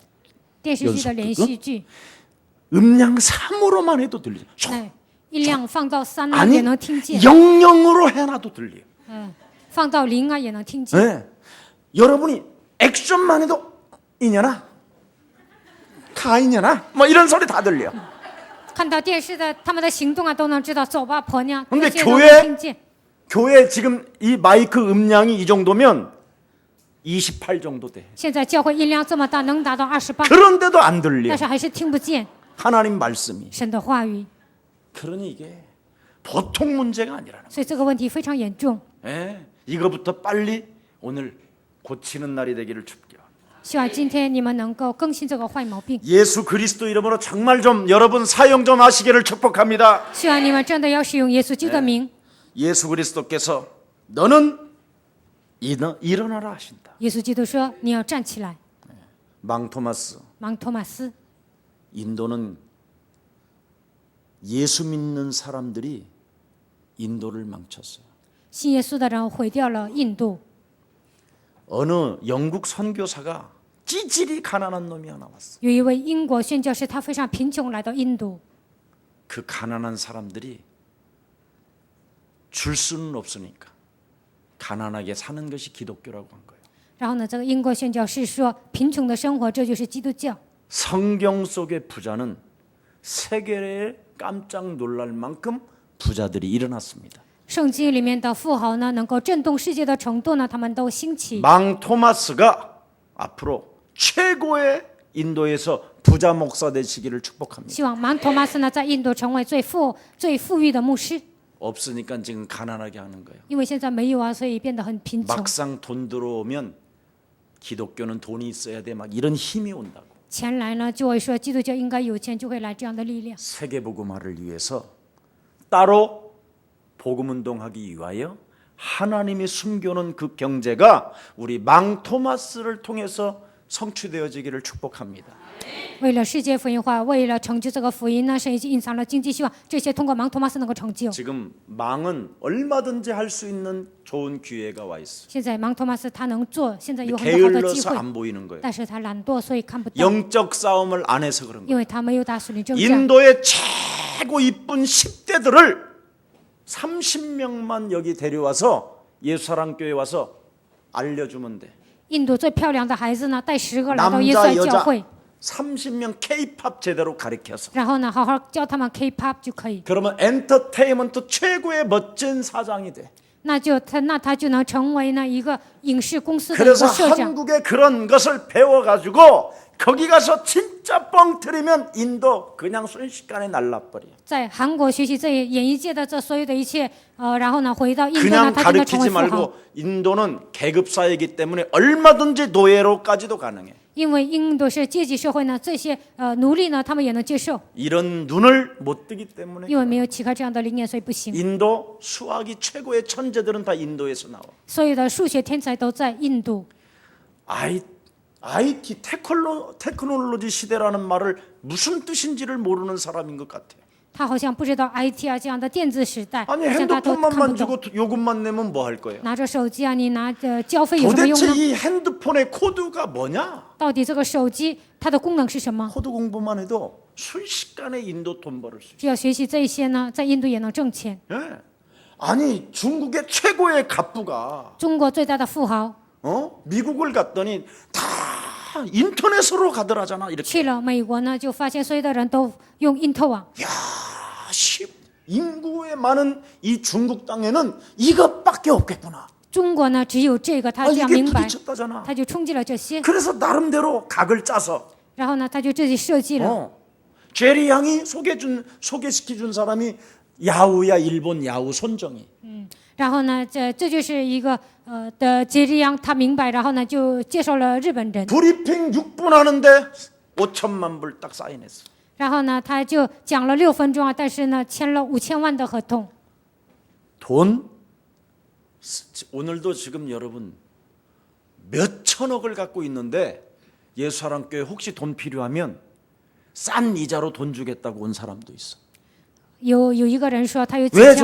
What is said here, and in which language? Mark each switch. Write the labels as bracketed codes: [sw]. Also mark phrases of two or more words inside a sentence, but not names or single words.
[zh] 电视剧的连续剧， [ko] 음량 3으로만 해도 들리죠. [zh] 那音量放到3呢， [ko] 아니 [zh] 也能听见。 [ko] 영영으로 해놔도 들려요. [zh] 放到0啊，也能听见。 [ko] 네. 여러분이 액션만 해도 이년아 가이년아 뭐 이런 소리 다 들려. [zh] 看到电视的他们的行动啊，都能知道走吧，婆娘， [ko] 근데 [zh] 这些都能 [ko] 교회 [zh] 听见。 [ko] 교회 지금 이 마이크 음량이 이 정도면 28 정도 돼. [zh] 现在教会音量这么大，能达到28， [ko] 그런데도 안 들려. [zh] 但是还是听不见 [ko] 하나님 말씀이. [zh] 神的话语， [ko] 그러니 이게 보통 문제가 아니라는 거예요. [zh] 所以这个问题非常严重。 [ko] 예? 이거부터 빨리 오늘 고치는 날이 되기를 춥게. [zh] 希望今天你们能够更新这个坏毛病， [ko] 예수 그리스도 이름으로 정말 좀 여러분 사용 좀 하시기를 축복합니다. [zh] 希望你们真的要使用耶稣基督的名。 [ko] 예수 그리스도께서 너는 일어나라 하신다. [zh] 耶稣基督说：“你要站起来。 [ko] 망 토마스 [zh] 盲托马斯， [ko] 인도는 예수 믿는 사람들이 인도를 망쳤어요. [zh] 信耶稣的人毁掉了印度。 [ko] 어느 영국 선교사가 찌질이 가난한 놈이 하나 왔어. [zh] 有一位英国宣教士，他非常贫穷，来到印度。 [ko] 그 가난한 사람들이 줄 수는 없으니까 가난하게 사는 것이 기독교라고 한 거예요. [zh] 然后呢，这个英国宣教士说，贫穷的生活这就是基督教。 [ko] 성경 속의 부자는 세계에 깜짝 놀랄 만큼 부자들이 일어났습니다. [zh] 圣经里面的富豪呢，能够震动世界的程度呢，他们都兴起。 [ko] 망 토마스가 앞으로 최고의 인도에서 부자 목사 되시기를 축복합니다. [zh] 希望芒托马斯呢，在印度成为最富裕的牧师。 [ko] 없으니까 지금 가난하게 하는 거예요. [zh] 因为现在没有啊，所以变得很贫穷。 [ko] 막상 돈 들어오면 기독교는 돈이 있어야 돼 막 이런 힘이 온다고. [zh] 钱来呢，就会说基督教应该有钱，就会来这样的力量。 [ko] 세계 복음화를 위해서 따로 복음 운동하기 위하여 하나님이 숨겨놓은 그 경제가 우리 망 토마스를 통해서 성취되어지기를 축복합니다. [zh] 为了世界福音化，为了成就这个福音呢，神已经隐藏了经济希望，这些通过芒托马斯能够成就。 [ko] 지금 망은 얼마든지 할 수 있는 좋은 기회가 와 있어. [zh] 现在芒托马斯他能做，现在有很多好的机 [ko] 게을러서 [zh] 会， [ko] 안 보이는 거예요. [zh] 但是他懒惰，所以看不到， [ko] 영적 싸움을 안 해서 그런 거예요. [zh] 因为他没有打属灵征战。 [ko] 인도의 최고 이쁜 10대들을 30명만 여기 데려와서 예수사랑교회 와서 알려주면 돼. [zh] 印度最漂亮的孩子呢，带10个来到耶稣 [ko] 남자 [zh] 爱教 [ko] 여자 [zh] 会， [ko] 30명 K-팝 제대로 가르쳐서 [zh] 然后呢，好好教他们 K-pop 就可以， [ko] 그러면 엔터테인먼트 최고의 멋진 사장이 돼. [zh] 那他就能成为呢一个影视公司的一 [ko] 그래서 [zh] 个社长。 [ko] 한국의 그런 것을 배워가지고 거기 가서 진짜 뻥 트리면 인도 그냥 순식간에 날라버려. [zh] 在韩国学习这演艺界的这所有的一切，然后呢回到印度呢， [ko] 그냥 [zh] 他就能成为 [ko] 가르치지 [zh] 富豪。 [ko] 말고 인도는 계급사회이기 때문에 얼마든지 노예로까지도 가능해. [zh] 因为印度是阶级社会呢，这些奴隶呢，他们也能接受， [ko] 이런 눈을 못 뜨기 때문에 [zh] 因为没有启开这样的灵验，所以不行。 [ko] 인도 수학이 최고의 천재들은 다 인도에서 나와. [zh] 所有的数学天才都在印度。 [ko] IT 테크놀로지 시대라는 말을 무슨 뜻인지를 모르는 사람인 것 같아. [zh] 他好像不知道 IT 啊这样的电子时代， [ko] 아니 [zh] 好像他都 [ko] 핸드폰만 [zh] 看不懂。 [ko] 만지고 요금만 내면 뭐 할 거예요? [zh] 拿着手机啊，你拿着交费有什么用 [ko] 도대체 [zh] 呢？ [ko] 이 핸드폰의 코드가 뭐냐? [zh] 到底这个手机它的功能是什么？ [ko] 코드 공부만 해도 순식간에 인도 돈 벌을 수 있어. [zh] 只要学习这一些呢，在印度也能挣钱。 [ko] 예. 아니 중국의 최고의 갑부가 [zh] 中国最大的富豪 [ko] 미국을 갔더니 다 인터넷으로 가더라잖아. 이렇게. [zh] 去了美国呢，就发现所有的人都用 Intel 网。 [ko] 인구의 많은 이 중국 땅에는 이것밖에 없겠구나. [zh] 中国呢，只有这个，他这样 [ko] 이게 [zh] 明白， [ko] 부딪혔다잖아. [zh] 他就冲击了这些， [ko] 그래서 나름대로 각을 짜서 [zh] 然后呢，他就自己设计了。 [ko] 제리 양이 소개시켜준 사람이 야후야 일본 야후 손정이. [zh] 然后呢，这就是一个的杰里昂，他明白，然后呢就介绍了日本人， [ko] 브리핑 6분 하는데 5천만 불 딱 사인했어. [zh] 然后呢他就讲了6分钟啊，但是呢签了5000万的合同。 [ko] 돈 오늘도 지금 여러분 몇 천억을 갖고 있는데 예수사랑교회 혹시 돈 필요하면 싼 이자로 돈 주겠다고 온 사람도 있어. [zh] 有一个人说他有几 [ko] 왜